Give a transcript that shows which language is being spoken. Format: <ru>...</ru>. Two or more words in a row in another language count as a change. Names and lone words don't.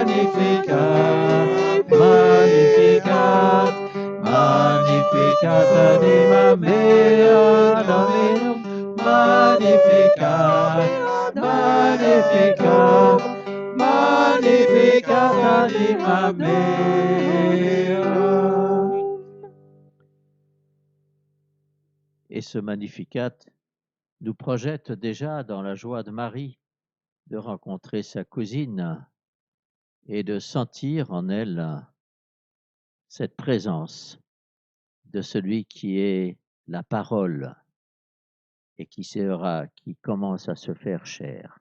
<la>Magnificat, Magnificat, Magnificat anima mea Dominum, Magnificat, Magnificat, Magnificat anima mea.</la> <fr>Et ce Magnificat nous projette déjà dans la joie de Marie de rencontrer sa cousine et de sentir en elle cette présence de celui qui est la parole et qui commence à se faire chair.</fr>